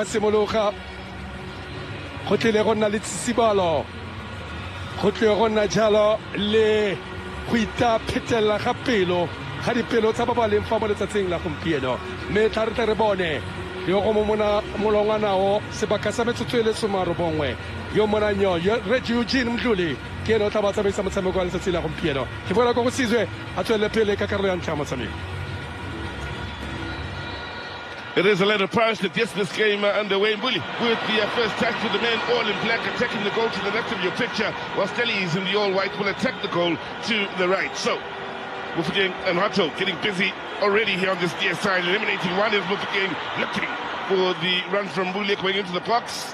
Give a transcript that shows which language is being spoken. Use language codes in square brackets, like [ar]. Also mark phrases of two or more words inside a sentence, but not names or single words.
[tn] simologa go tlile go nna le tsisibalo go tlile go nna jalo le go itaphetelela ga pelo ga dipelo tsa ba ba leng fa mo letsatsing la gompieno mme tla re tle re bone yo go mona molongwanao sebaka sa metsotso e le somarobongwe yo monanyo Red Eugene Mdluli ke ene o tla ba tsamaisa motshameko wa letsatsi la gompieno ke boela ko go Sizwe a tswelele pele ka karolo ya ntlha ya motshameko. [en] It is Orlando Pirates that gets this game underway. Bully with the first touch with the men all in black attacking the goal to the left of your picture, while Stellies in the all-white will attack the goal to the right. So, Mufageng and Hato getting busy already here on this near side, eliminating one is Mufageng looking for the run from Bully going into the box.